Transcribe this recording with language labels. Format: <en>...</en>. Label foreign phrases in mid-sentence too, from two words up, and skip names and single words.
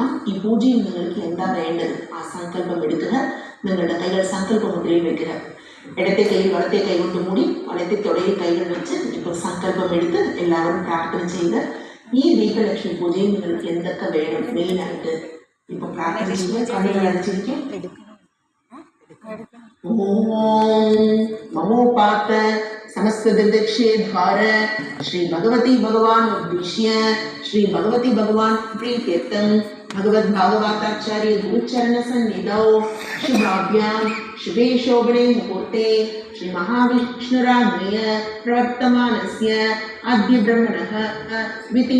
<ml>ഈ പൂജയിൽ നിങ്ങൾക്ക് എന്താ വേണ്ടത് ആ സങ്കല്പം എടുക്കുക. നിങ്ങളുടെ കൈകൾ സങ്കല്പ മുദ്രയിൽ വെക്കുക. ഇടത്തെ കൈയിൽ വലത്തെ കൈ കൊണ്ട് മൂടി വലത്തെ തൊടയിൽ കൈകൾ വെച്ച് ഇപ്പോൾ സങ്കല്പം എടുത്ത് എല്ലാവരും പ്രാർത്ഥന ചെയ്ത് ഈ ദീപലക്ഷ്മി പൂജയിൽ നിങ്ങൾക്ക് എന്തൊക്കെ വേണം മെയിനായിട്ട് ഇപ്പൊ പ്രാർത്ഥന ചെയ്യുക. കണ്ണുകൾ അടച്ചിരിക്കും.</ml> <sa>ममोपात समस्त दक्षे भार श्री भगवती भगवान उद्देश्य श्री भगवती भगवान प्रीत्यर्थम भगवद भागवताचार्य गुरुचरण सन्निधौ शुभाभ्याम शुभे शोभने मुहूर्ते श्री महाविष्णुराज्ञय प्रवर्तमानस्य अद्य ब्रह्मणः द्वितीय</sa>